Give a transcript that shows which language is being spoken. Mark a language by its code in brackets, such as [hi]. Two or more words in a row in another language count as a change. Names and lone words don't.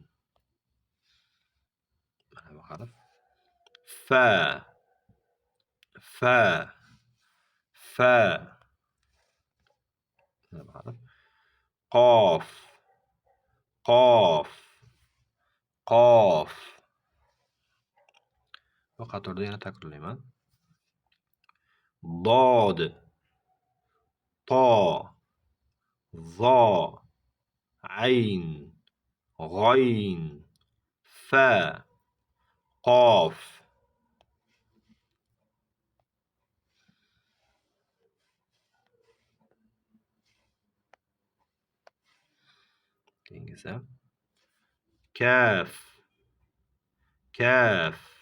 [uz] Mana bu harf fa, fa, fa. Mana bu harf qof, qof, qof. Bu qatorda yana takrorlayman. [ar] ضاد طا ظا عين غين فا قاف. [uz] keyingisi kaf kaf